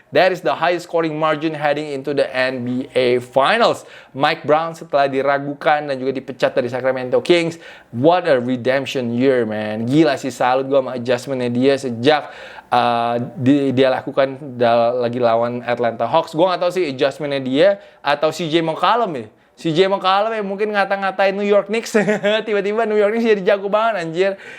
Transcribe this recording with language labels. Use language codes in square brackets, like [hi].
[en] That is the highest scoring margin heading into the NBA Finals. [id] Mike Brown setelah diragukan dan juga dipecat dari Sacramento Kings. [en] What a redemption year, man. [id] Gila sih, salut gue sama adjustment-nya dia sejak dia lakukan lagi lawan Atlanta Hawks. Gue gak tahu sih adjustment-nya dia atau CJ McCollum ya. CJ McCollum ya mungkin ngata-ngatain New York Knicks. Tiba-tiba New York Knicks jadi jago banget anjir.